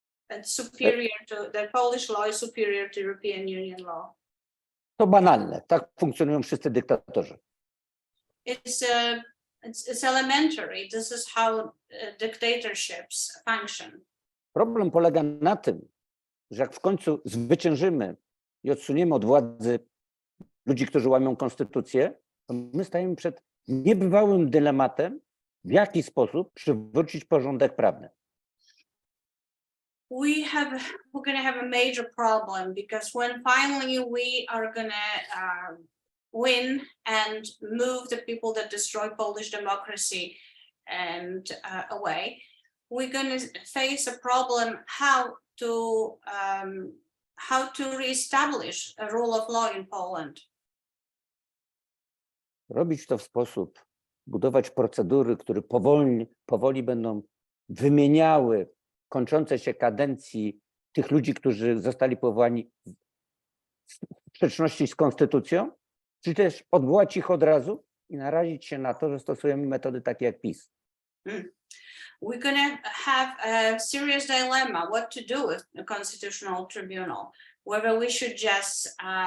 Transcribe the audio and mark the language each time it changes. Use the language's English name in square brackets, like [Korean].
[English] It's superior to the Polish law is superior to European Union law. [Polish] To banalne, tak funkcjonują wszyscy dyktatorzy. [English] It's elementary. This is how dictatorships function. [Polish] Problem polega na tym, że jak w końcu zwyciężymy i odsuniemy od władzy ludzi, którzy łamią konstytucję, to my stajemy przed niebywałym dylematem, w jaki sposób przywrócić porządek prawny. [English] We're going to have a major problem because when finally we are going to win and move the people that destroy Polish democracy and away, we're going to face a problem how to reestablish a rule of law in Poland. [Polish] Robić to w sposób, budować procedury, które powoli będą wymieniały kończące się kadencji tych ludzi, którzy zostali powołani w sprzeczności z konstytucją, czy też odwołać ich od razu i narazić się na to, że stosujemy metody takie jak PiS. [English] We're going to have a serious dilemma what to do with the Constitutional Tribunal, whether we should just